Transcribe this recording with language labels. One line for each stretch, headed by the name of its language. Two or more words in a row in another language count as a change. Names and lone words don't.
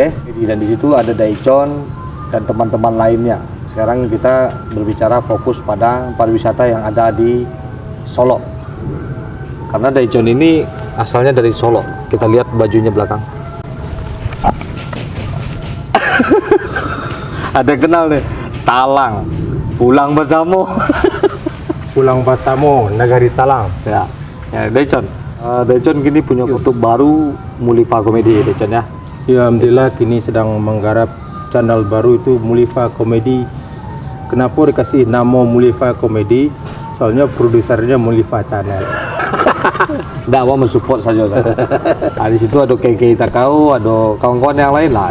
Indonesian: Dan di situ ada Daicon dan teman-teman lainnya. Sekarang kita berbicara fokus pada pariwisata yang ada di Solo. Karena Daicon ini asalnya dari Solo. Kita lihat bajunya belakang. Ada kenal nih,
Minangkabau: Talang, pulang bersamo. Pulang Basamo, Nagari Talang.
Indonesian: Ya, Daicon. Daicon kini punya YouTube baru, Mulifa Komedi, Daicon ya. Ya, alhamdulillah kini sedang menggarap channel baru itu Mulifa Komedi. Kenapa dikasih nama Mulifa Komedi? Soalnya produsernya Mulifa Channel. Nggak mau mensupport saja. Nah, di situ ada KK Takau, ada kawan-kawan yang lain lah.